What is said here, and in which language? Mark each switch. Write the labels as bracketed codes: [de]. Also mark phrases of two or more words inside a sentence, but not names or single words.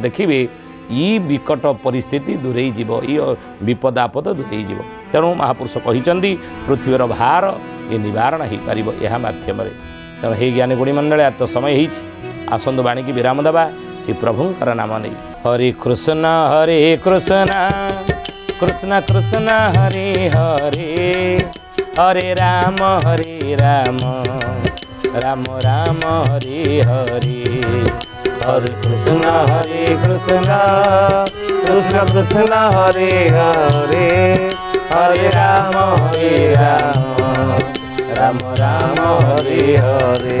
[or] ଦେଖିବେ ଇ ବିକଟ ପରିସ୍ଥିତି ଦୂରେଇ ଯିବ, ଇ ବିପଦ ଆପଦ ଦୂରେଇ ଯିବ। ତେଣୁ ମହାପୁରୁଷ କହିଛନ୍ତି ପୃଥିବୀର ଭାର ଏ ନିବାରଣ ହୋଇପାରିବ ଏହା ମାଧ୍ୟମରେ। ତେଣୁ ହେ ଜ୍ଞାନୀ ଗୁଣୀ ମଣ୍ଡଳୀ, ଏତ ସମୟ ହେଇଛି, ଆସନ୍ତୁ ବାଣୀକି ବିରାମ ଦେବା ଶ୍ରୀ ପ୍ରଭୁଙ୍କର ନାମ ନେଇ। [sa] हरे कृष्ण कृष्ण कृष्ण हरे हरे हरे राम राम राम हरे हरे हरे कृष्ण कृष्ण कृष्ण हरे हरे हरे राम राम राम हरे हरे